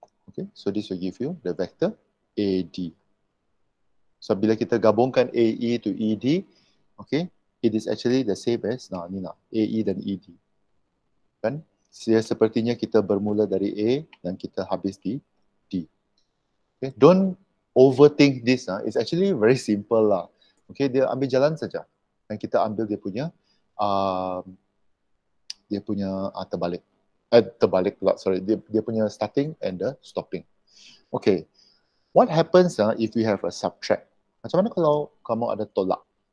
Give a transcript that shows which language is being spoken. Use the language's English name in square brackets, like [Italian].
[English] Okay, so this will give you the vector AD. So [Malay] bila kita gabungkan [English] AE to ED, okay, it is actually the same as AE dan ED. [Malay] Kan? Sepertinya kita bermula dari A dan kita habis di D. [English] Okay, don't overthink this. It's actually very simple lah. [Malay] Okay, dia ambil jalan saja dan kita ambil dia punya terbalik. Terbalik pula, sorry. Dia punya [English] starting and the stopping. Okay, what happens if we have a subtract? [Malay] Macam mana kalau kamu ada tolak?